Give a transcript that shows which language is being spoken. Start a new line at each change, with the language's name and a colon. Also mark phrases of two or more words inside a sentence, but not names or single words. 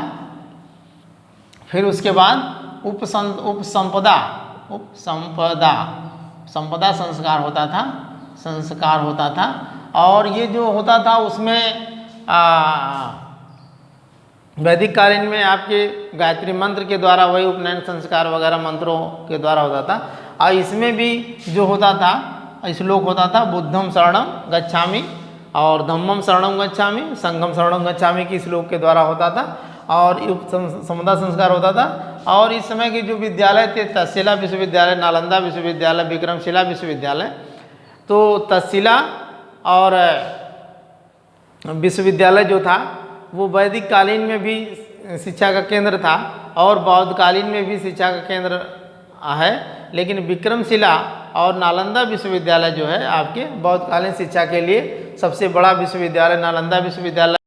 Hindi: फिर उसके बाद संपदा संस्कार होता था। और ये जो होता था उसमें वैदिक कालीन में आपके गायत्री मंत्र के द्वारा वही उपनयन संस्कार वगैरह मंत्रों के द्वारा होता था। और इसमें भी जो होता था, श्लोक होता था,
Pali: बुद्धम शरणम गच्छामि और धम्मम शरणम गच्छामि, संघम शरणम गच्छामि
Hindi: की श्लोक के द्वारा होता था। और संपदा संस्कार होता था और इस समय के जो विद्यालय थे तक्षशिला विश्वविद्यालय, नालंदा विश्वविद्यालय, विक्रमशिला विश्वविद्यालय, तो तक्षशिला और विश्वविद्यालय जो था वो वैदिक कालीन में भी शिक्षा का केंद्र था और बौद्ध कालीन में भी शिक्षा का केंद्र है, लेकिन विक्रमशिला और नालंदा विश्वविद्यालय जो है आपके बौद्ध कालीन शिक्षा के लिए सबसे बड़ा विश्वविद्यालय नालंदा विश्वविद्यालय